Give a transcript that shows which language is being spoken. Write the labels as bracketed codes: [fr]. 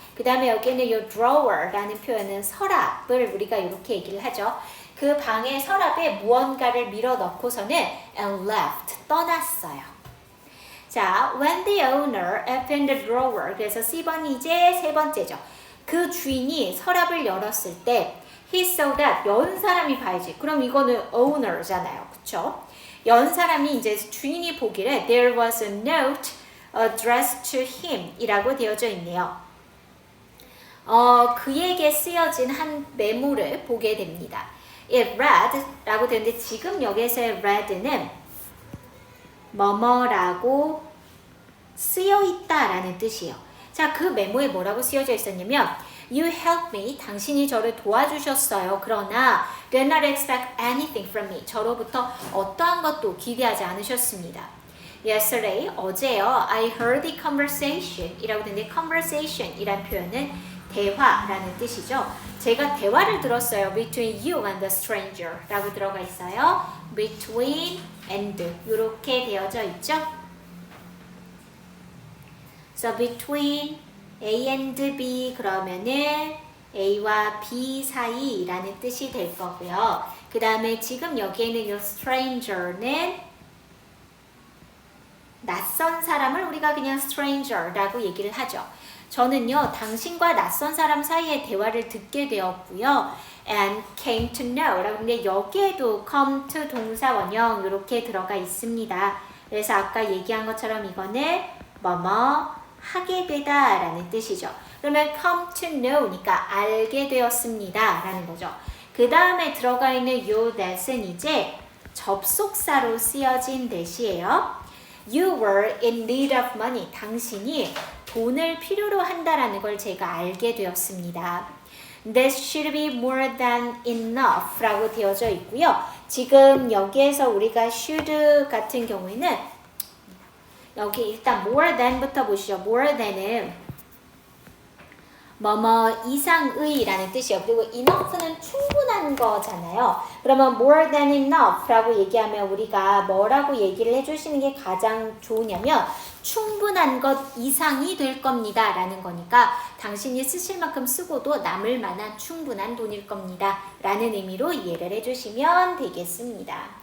[ko] 그 다음에 여기는 이 drawer 라는 표현은 서랍을 우리가 이렇게 얘기를 하죠. 그 방의 서랍에 무언가를 밀어넣고서는 [en] and left, [ko] 떠났어요. 자, [en] when the owner opened the drawer, [ko] 그래서 C번이 이제 세 번째죠. 그 주인이 서랍을 열었을 때 [en] he saw that, [ko] 연 사람이 봐야지. 그럼 이거는 owner잖아요. 그쵸? 연 사람이 이제 주인이 보기를 [en] there was a note addressed to him [ko] 이라고 되어져 있네요. 그에게 쓰여진 한 메모를 보게 됩니다. It read 라고 되는데 지금 여기에서의 read는 뭐뭐라고 쓰여있다 라는 뜻이에요. 자, 그 메모에 뭐라고 쓰여져 있었냐면 [en] You helped me, [ko] 당신이 저를 도와주셨어요. 그러나 [en] did not expect anything from me, [ko] 저로부터 어떠한 것도 기대하지 않으셨습니다. Yesterday, 어제요, [en] I heard the conversation [ko] 이라고 되는데 conversation 이란 표현은 대화라는 뜻이죠. 제가 대화를 들었어요. [en] Between you and the stranger [ko] 라고 들어가 있어요. Between and 이렇게 되어져 있죠. So [en] between A and B [ko] 그러면은 A와 B 사이라는 뜻이 될 거고요. 그 다음에 지금 여기에는 이 stranger는 낯선 사람을 우리가 그냥 stranger라고 얘기를 하죠. 저는요, 당신과 낯선 사람 사이의 대화를 듣게 되었고요. [en] And came to know [ko] 라고 하는데 여기에도 come to 동사 원형 이렇게 들어가 있습니다. 그래서 아까 얘기한 것처럼 이거는 뭐뭐 하게 되다 라는 뜻이죠. 그러면 [en] come to know [ko] 니까 알게 되었습니다 라는 거죠. 그 다음에 들어가 있는 요 that은 이제 접속사로 쓰여진 that이에요. [en] You were in need of money. [ko] 당신이 돈을 필요로 한다라는 걸 제가 알게 되었습니다. [en] This should be more than enough [ko] 라고 되어져 있고요. 지금 여기에서 우리가 should 같은 경우에는 여기 일단 more than부터 보시죠. more than은 뭐뭐 이상의 라는 뜻이에요. 그리고 enough는 충분한 거잖아요. 그러면 [en] more than enough [ko] 라고 얘기하면 우리가 뭐라고 얘기를 해주시는 게 가장 좋으냐면 충분한 것 이상이 될 겁니다 라는 거니까 당신이 쓰실 만큼 쓰고도 남을 만한 충분한 돈일 겁니다 라는 의미로 이해를 해주시면 되겠습니다.